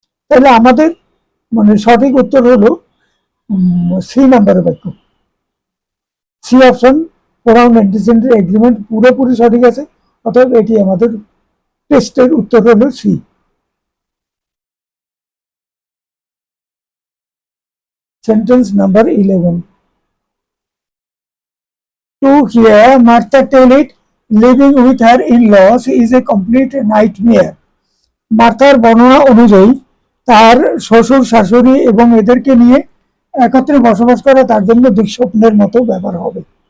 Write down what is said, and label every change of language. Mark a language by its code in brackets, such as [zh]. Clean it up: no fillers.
[bn] তাহলে আমাদের মানে সঠিক উত্তর হলো সি নাম্বারের বাক্য, C option pronoun antecedent agreement পুরোপুরি সঠিক আছে, অতএব এটি আমাদের টেস্টের উত্তর হলো C. [en] Sentence number 11, to hear Martha tell it, living with her in-laws is a complete nightmare. [bn] মার্থার বর্ণনা অনুযায়ী তার শ্বশুর শাশুড়ি এবং এদেরকে নিয়ে একত্রে বসবাস করা তার জন্য দুঃস্বপ্নের মতো ব্যাপার হবে।